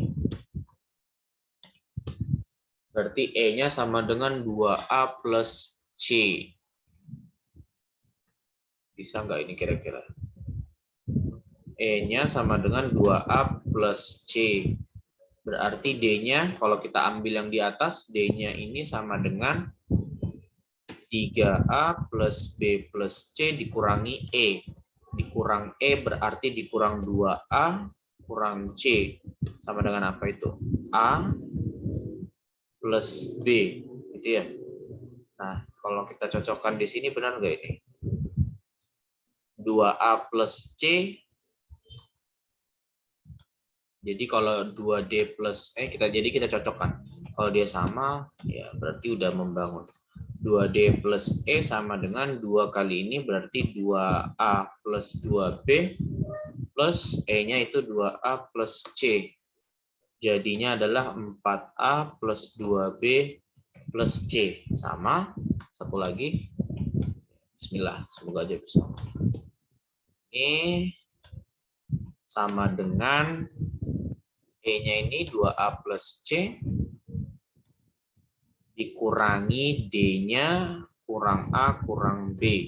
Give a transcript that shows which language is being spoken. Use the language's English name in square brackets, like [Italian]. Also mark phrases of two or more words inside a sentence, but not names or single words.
[Indonesian] Berarti E-nya sama dengan 2A plus C. Bisa nggak ini kira-kira? E-nya sama dengan 2A plus C. Berarti D-nya, kalau kita ambil yang di atas, D-nya ini sama dengan 3A plus B plus C dikurangi E. Dikurang E berarti dikurang 2A kurang C. Sama dengan apa itu? A plus B. Gitu ya. Nah, kalau kita cocokkan di sini benar nggak ini? 2A plus C. Jadi kalau 2D plus kita cocokkan. Kalau dia sama, ya berarti udah membangun. 2D plus E sama dengan 2 kali ini berarti 2A plus 2B plus E-nya itu 2A plus C. Jadinya adalah 4A plus 2B plus C. Sama. Satu lagi. Bismillah. Semoga aja bisa. Ini sama dengan E-nya ini 2A plus C dikurangi D-nya kurang A kurang B.